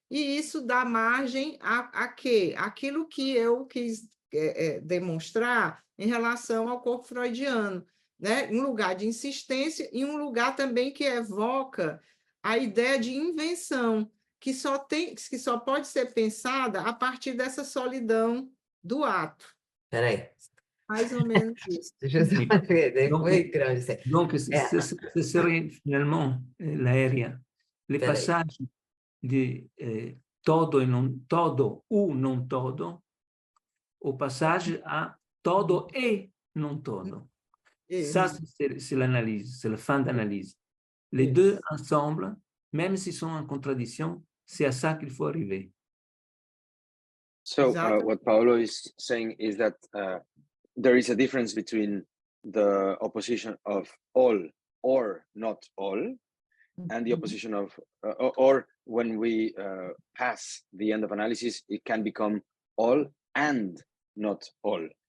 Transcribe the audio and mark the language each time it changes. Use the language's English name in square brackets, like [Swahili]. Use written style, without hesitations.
[Portuguese] E isso dá margem a quê? Aquilo que eu quis demonstrar em relação ao corpo freudiano, né? Um lugar de insistência e um lugar também que evoca a ideia de invenção, que só pode ser pensada a partir dessa solidão do ato. Peraí. Mais ou menos isso. [French] Donc, ce serait finalement l'aérea. Le passage de todo e non todo ou non todo, au passage à todo et non todo. Ça, c'est l'analyse, c'est la fin d'analyse. Les deux ensemble, même s'ils sont en contradiction, c'est à ça qu'il faut arriver. [English] So what Paolo is saying is that there is a difference between the opposition of all or not all, and the opposition of, or when we pass the end of analysis, it can become all and not all.